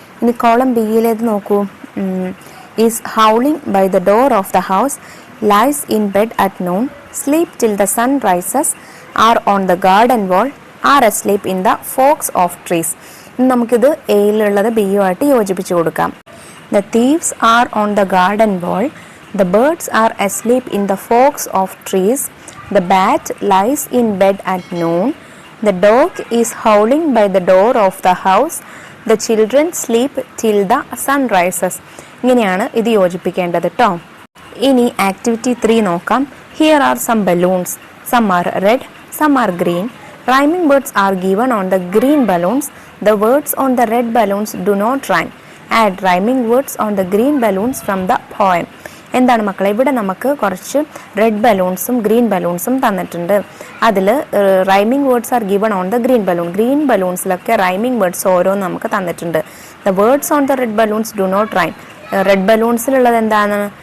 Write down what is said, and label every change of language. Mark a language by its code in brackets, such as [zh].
[ml] ഇനി കോളം ബിയിലേത് നോക്കൂ. [en] Is howling by the door of the house, lies in bed at noon, sleep till the sun rises, are on the garden wall, are asleep in the forks of trees. [ml] ഇനി നമുക്കിത് എയിലുള്ളത് ബിയുമായിട്ട് യോജിപ്പിച്ച് കൊടുക്കാം. [en] The thieves are on the garden wall, the birds are asleep in the forks of trees, the bat lies in bed at noon, the dog is howling by the door of the house, the children sleep till the sun rises. [ml] ഇങ്ങനെയാണ് ഇത് യോജിപ്പിക്കേണ്ടത് ട്ടോ. ഇനി activity 3 നോക്കാം. [en] Here are some balloons. Some are red, some are green. Rhyming words are given on the green balloons. The words on the red balloons do not rhyme. Add rhyming words on the green balloons from the poem. [ml] എന്താണ് മക്കളെ, ഇവിടെ നമുക്ക് കുറച്ച് red ബലൂൺസും green ബലൂൺസും തന്നിട്ടുണ്ട്. അതിൽ [en] Rhyming words are given on the green balloon. [ml] Green ബലൂൺസിലൊക്കെ rhyming words ഓരോന്ന് നമുക്ക് തന്നിട്ടുണ്ട്. [en] The words on the red balloons do not rhyme. [ml] Red ബലൂൺസിലുള്ളത് എന്താണ്?